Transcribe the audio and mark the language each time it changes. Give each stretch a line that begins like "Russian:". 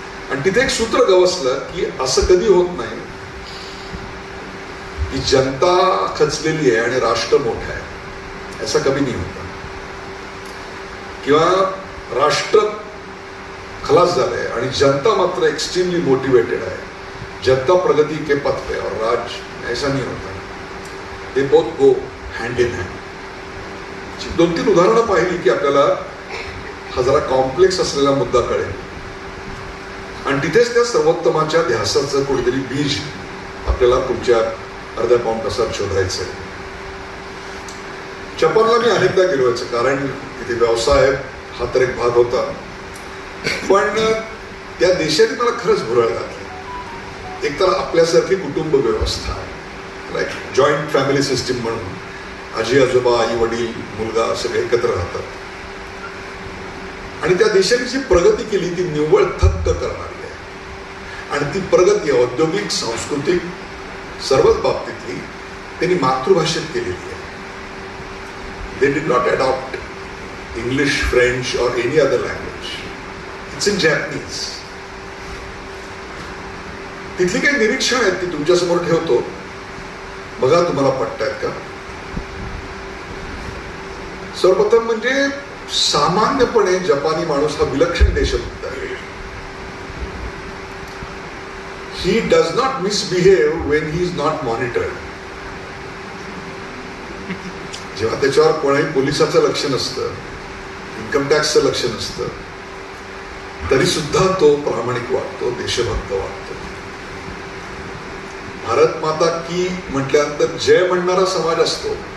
Marathi: आणि तिथे एक सूत्र गवसलं की असं कधी होत नाही की जनता खचलेली आहे आणि राष्ट्र मोठं आहे, असं कधी नाही होत. किंवा राष्ट्र खलास झालंय आणि जनता मात्र
English: extremely motivated
Marathi: आहे.
Hindi: जनता प्रगति के पथ पे और राज ऐसा नहीं होता.
English: They both go hand in hand.
Marathi: 2-3 उदाहरणं पाहिली की आपल्याला हा जरा कॉम्प्लेक्स असलेला मुद्दा कळेल. आणि तिथेच त्या सर्वोत्तमाच्या ध्यासाचं कुठेतरी बीज आपल्याला पुढच्या अर्ध्या पाऊण तासात शोधायचंय. जपानला मी अनेकदा गेलो व्हायचं, कारण तिथे व्यवसाय हा तर एक भाग होता. पण त्या देशाने मला खरंच भुरळ घातली. एक तर आपल्यासारखी कुटुंब व्यवस्था,
English: like joint family system
Marathi: म्हणून आजी आजोबा, आई वडील, मुलगा सगळे एकत्र राहतात. आणि त्या देशाने जी प्रगती केली ती निव्वळ थक्क करणारी आहे. आणि ती प्रगती औद्योगिक, सांस्कृतिक सर्वच बाबतीतली त्यांनी मातृभाषेत केलेली आहे.
English: They did not adopt English, French or any other language. It's in Japanese.
Marathi: तिथली काही निरीक्षण आहेत ती तुमच्या समोर ठेवतो, बघा तुम्हाला पटतायत का. सर्वप्रथम म्हणजे सामान्यपणे जपानी माणूस हा विलक्षण देशभक्त आहे.
English: He does not misbehave when he is not monitored.
Marathi: जेव्हा त्याच्यावर कोणाही पोलिसाचं लक्ष नसतं, इन्कम टॅक्सचं लक्ष नसतं, तरी सुद्धा तो प्रामाणिक वाटतो, देशभक्त वाटतो. भारत माता की म्हटल्यानंतर जय म्हणणारा समाज असतो.